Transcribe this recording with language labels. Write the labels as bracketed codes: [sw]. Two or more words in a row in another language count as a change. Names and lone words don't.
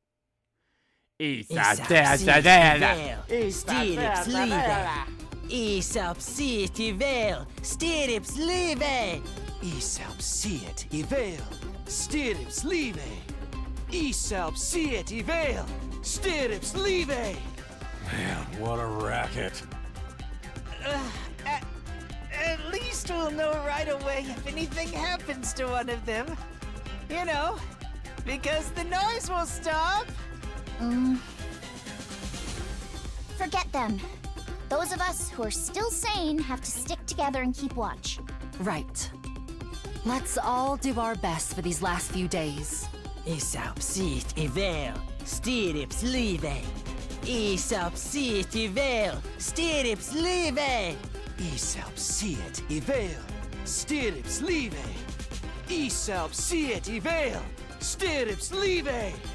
[en] Isapsiti vel, stirrups live. Isapsiet ivel, stirrups live. Isapsiet ivel, stirrups live. Man, what a racket. At least we'll know right away if anything happens to one of them. You know, because the noise will stop. Forget them. Those of us who are still sane have to stick together and keep watch. Right. Let's all do our best for these last few days. Isapsit ivel, stirrups live. Isapsit ivel, stirrups live. Isapsiet ivel, stirrups live. Isapsiet ivel, stirrups live.